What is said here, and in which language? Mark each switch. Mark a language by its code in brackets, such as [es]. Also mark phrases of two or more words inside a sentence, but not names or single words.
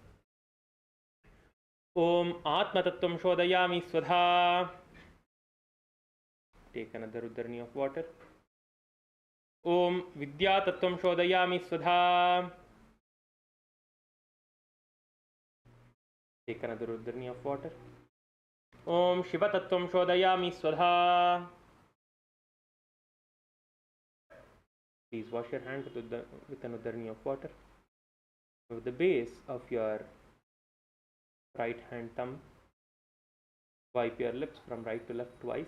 [sa] ॐ आत्म तत्त्वं शोधयामि स्वधा. [en] Take another udharani of water. [sa] ॐ विद्या तत्त्वं शोधयामि स्वधा. [en] Take another udharani of water. [sa] ॐ शिव तत्त्वं शोधयामि स्वधा. [en] Please wash your hand with an udharani of water. With the base of your right hand thumb, wipe your lips from right to left twice.